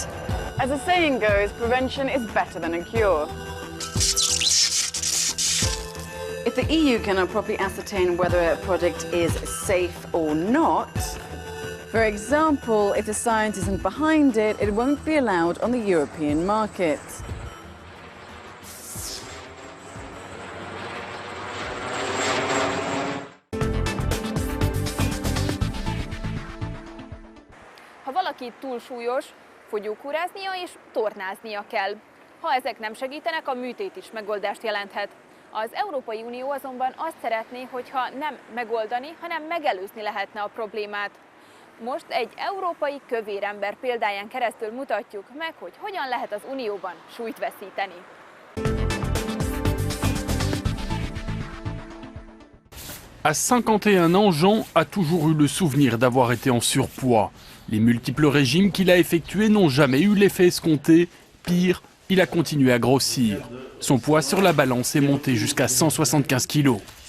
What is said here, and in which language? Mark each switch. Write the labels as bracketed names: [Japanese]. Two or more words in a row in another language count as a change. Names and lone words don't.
[English] As the saying goes, prevention is better than a cure. If the EU cannot properly ascertain whether a product is safe or not, for example, if the science isn't behind it, it won't be allowed on the European market. [Hungarian] Ha valaki túl súlyos, fogyókúráznia és tornáznia kell. Ha ezek nem segítenek, a műtét is megoldást jelenthet. Az Európai Unió azonban azt szeretné, hogyha nem megoldani, hanem megelőzni lehetne a problémát. Most egy európai kövér ember példáján keresztül mutatjuk meg, hogy hogyan lehet az Unióban súlyt veszíteni. [French] À 51 ans, Jean a toujours eu le souvenir d'avoir été en surpoids. Les multiples régimes qu'il a effectués n'ont jamais eu l'effet escompté. Pire, il a continué à grossir. Son poids sur la balance est monté jusqu'à 175 kilos.